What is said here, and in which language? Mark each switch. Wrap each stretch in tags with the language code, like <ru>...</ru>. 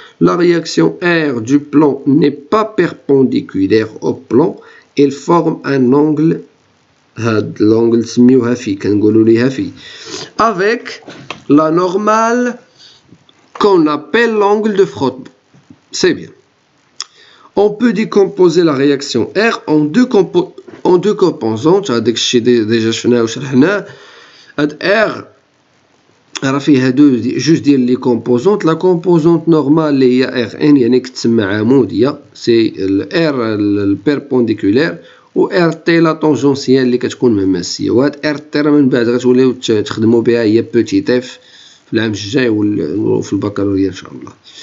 <fr>La réaction R du plan n'est pas perpendiculaire au plan, elle forme un angle.</fr> <ar>هاد l'angle سميوها في، كنقولوا ليها في.</ar> <fr>Avec la normale qu'on appelle l'angle de frottement. C'est bien. On peut décomposer la réaction R en deux composantes.</fr> <ar>هاداك الشيء ديجا شفناه وشرحناه. هاد R راه فيها جوج ديال لي كومبوزونط.</ar> <fr>لا كومبوزونط نورمال</fr> <ar>اللي هي ار ان يعني كتسمى عموديه، سي الار البيربونديكولير، و ار تي لا طونجونسيال اللي كتكون مماسيه. وهاد ار تي راه من بعد غتوليو تخدموا بها هي بوتيت اف في العام الجاي وفي البكالوريا ان شاء الله.</ar>